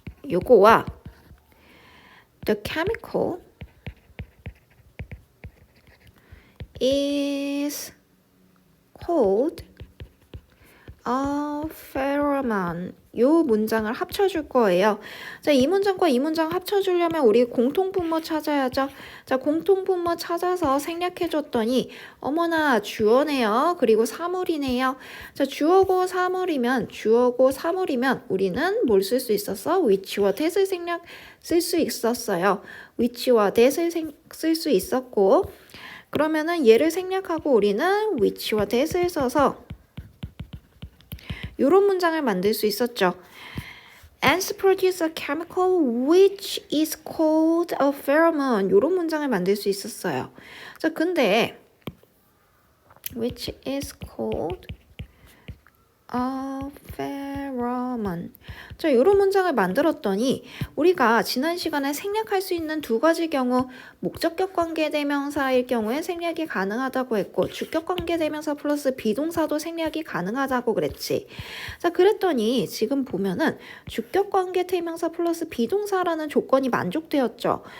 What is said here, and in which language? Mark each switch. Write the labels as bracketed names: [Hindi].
[Korean] 요거와 [English] the chemical is called a pheromone. [Korean] 요 문장을 합쳐줄 거예요. 자, 이 문장과 이 문장 합쳐주려면 우리 공통분모 찾아야죠. 자, 공통분모 찾아서 생략해줬더니 어머나 주어네요. 그리고 사물이네요. 자, 주어고 사물이면 우리는 뭘 쓸 수 있었어? which와 that을 쓸 수 있었어요. which와 that을 쓸 수 있었고 그러면은 얘를 생략하고 우리는 which와 that을 써서 이런 문장을 만들 수 있었죠. [English] Ants produce a chemical which is called a pheromone. [Korean] 이런 문장을 만들 수 있었어요. 자, 근데 [English] which is called a pheromone. [Korean] 자, 이런 문장을 만들었더니 우리가 지난 시간에 생략할 수 있는 두 가지 경우 목적격 관계 대명사일 경우에 생략이 가능하다고 했고 주격 관계 대명사 플러스 비동사도 생략이 가능하다고 그랬지. 자, 그랬더니 지금 보면은 주격 관계 대명사 플러스 비동사라는 조건이 만족되었죠.